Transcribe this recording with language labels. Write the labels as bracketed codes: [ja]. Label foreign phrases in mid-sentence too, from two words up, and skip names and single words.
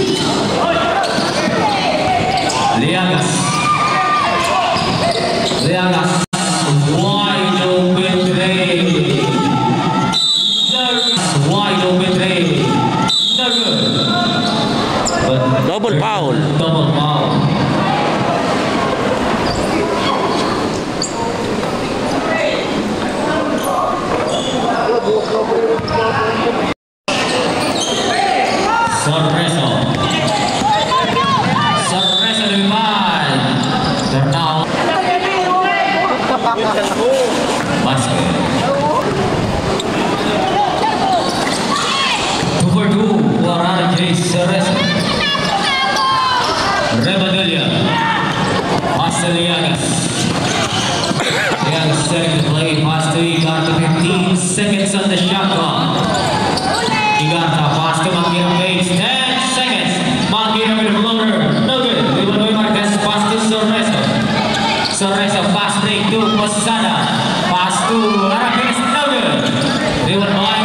[en] Liagas. Wide open tray. Wide open tray. No good. But Double foul. double foul. Sorreso. Sorreso naman. Turnout. Basket. 2 for 2. Warren J. Sorreso. Rebadelia. Liagas. Liagas setting the play. Pass to Igarta. 15 seconds on the shot clock. Igarta pass to Maghira Bates. 10 seconds. Maghira with a floater. No good. Rebound Marquez. Pass to Sorreso. Sorreso pass break to Posada. Pass to Arapiles. No good. Rebound by Maghira.